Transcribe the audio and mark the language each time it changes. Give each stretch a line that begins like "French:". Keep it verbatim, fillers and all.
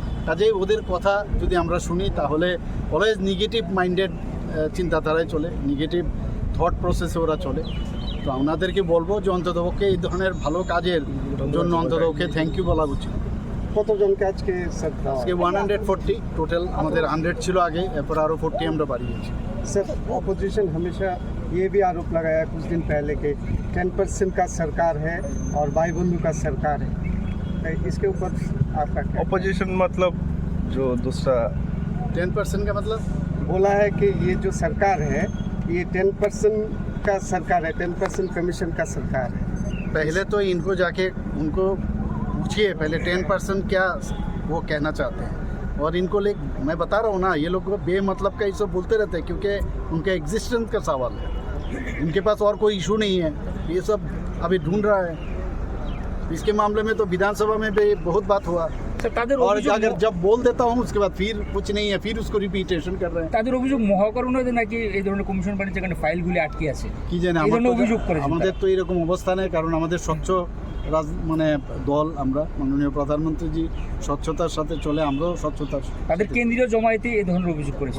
Bangla: কাজেই ওদের কথা যদি আমরা শুনি তাহলে অলওয়েজ নেগেটিভ মাইন্ডেড চিন্তাধারায় চলে, নেগেটিভ থট প্রসেসে ওরা চলে। তো আপনাদেরকে বলবো যে অন্ততপক্ষে এই ধরনের ভালো কাজের জন্য অন্ততপক্ষে থ্যাংক ইউ বলা উচিত। কতজনকে আজকে আজকে ওয়ান হান্ড্রেড ফোরটি টোটাল, আমাদের হান্ড্রেড ছিল আগে, এরপর আরও ফোরটি আমরা বাড়িয়েছি।
Hindi: सर ऑपोजिशन हमेशा ये भी आरोप लगाया कुछ दिन पहले के टेन परसेंट का सरकार है और भाई बंधु का सरकार है, इसके ऊपर आपका ऑपोजिशन मतलब जो दूसरा टेन परसेंट का मतलब बोला है कि ये जो सरकार है ये टेन परसेंट का सरकार है, टेन परसेंट कमीशन का सरकार है। पहले तो इनको जाके उनको पूछिए पहले टेन परसेंट क्या वो कहना चाहते हैं, और इनको ले मैं बता रहा हूँ ना ये लोग बेमतलब का ये सब बोलते रहते हैं क्योंकि उनके एग्जिस्टेंस का सवाल है, उनके पास और कोई इशू नहीं है, ये सब अभी ढूंढ रहा है। इसके मामले में तो विधानसभा में भी बहुत बात हुआ
Bangla: তাদের
Hindi: और अगर जब बोल देता हूँ उसके बाद फिर कुछ नहीं है, फिर उसको रिपीटेशन कर रहे हैं।
Bangla: তাদের অভিযোগ মহাকরণে নাকি এই ধরনের কমিশন বানিয়েছে যেখানে ফাইলগুলি আটকে আছে কি জানি। আমাদের তো এরকম অবস্থা নেই, কারণ আমাদের স্বচ্ছ রাজ মানে দল, আমরা মাননীয় প্রধানমন্ত্রীজি স্বচ্ছতার সাথে চলে, আমরাও স্বচ্ছতার। তাদের কেন্দ্রীয় জমায়েতে এই ধরনের অভিযোগ করেছে